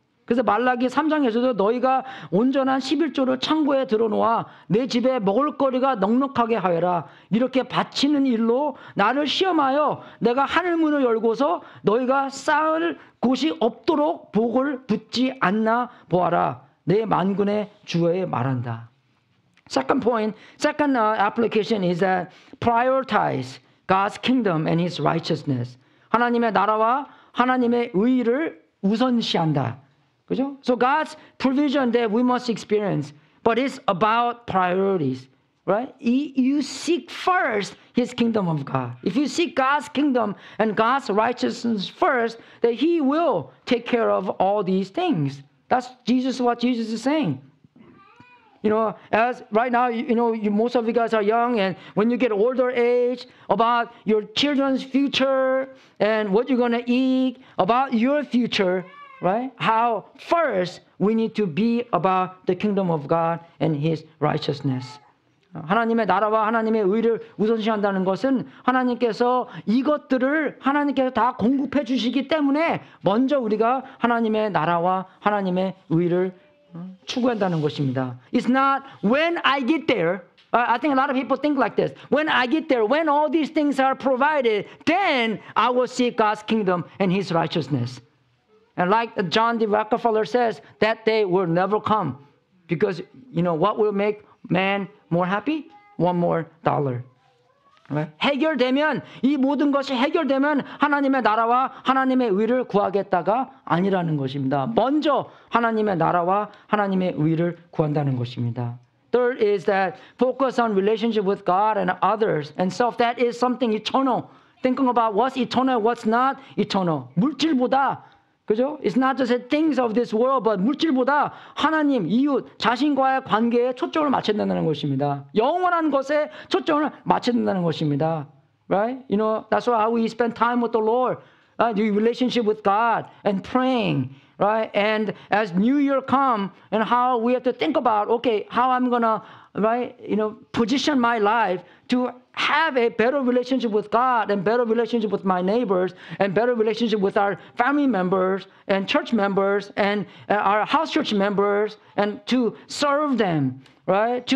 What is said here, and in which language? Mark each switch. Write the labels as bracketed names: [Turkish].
[Korean] 그래서 말라기 3장에서도 너희가 온전한 11조를 창고에 들어놓아 내 집에 먹을거리가 넉넉하게 하여라. 이렇게 바치는 일로 나를 시험하여 내가 하늘문을 열고서 너희가 쌓을 곳이 없도록 복을 붓지 않나 보아라. 내 만군의 주에 말한다. [English] Second application is that prioritize God's kingdom and His righteousness. [Korean] 하나님의 나라와 하나님의 의를 우선시한다. 그죠? [English] So God's provision that we must experience, but it's about priorities, right? You seek first His kingdom of God. If you seek God's kingdom and God's righteousness first, then He will take care of all these things. That's what Jesus is saying. You know, as right now, you know, most of you guys are young, and when you get older age, about your children's future and what you're going to eat, about your future, right? How first we need to be about the kingdom of God and His righteousness. [Korean] 하나님의 나라와 하나님의 의를 우선시한다는 것은 하나님께서 이것들을 하나님께서 다 공급해 주시기 때문에 먼저 우리가 하나님의 나라와 하나님의 의를 추구한다는 것입니다. [English] It's not when I get there. I think a lot of people think like this. When I get there, when all these things are provided, then I will seek God's kingdom and His righteousness. And like John D. Rockefeller says, that day will never come. Because, you know, what will make man more happy? One more dollar. Right? [Korean] 해결되면, 이 모든 것이 해결되면 하나님의 나라와 하나님의 의를 구하겠다가 아니라는 것입니다. 먼저 하나님의 나라와 하나님의 의를 구한다는 것입니다. [English] Third is that focus on relationship with God and others and self. That is something eternal. Thinking about what's eternal, what's not eternal. [Korean] 물질보다, 그죠? [English] It's not just the things of this world, but [Korean] 물질보다 하나님, 이웃, 자신과의 관계에 초점을 맞춰야 된다는 것입니다. 영원한 것에 초점을 맞춰야 된다는 것입니다. [English] Right? You know, that's why we spend time with the Lord. The relationship with God and praying. Right? And as New Year come and how we have to think about, okay, how I'm going to, right, you know, position my life to have a better relationship with God and better relationship with my neighbors and better relationship with our family members and church members and our house church members and to serve them, right?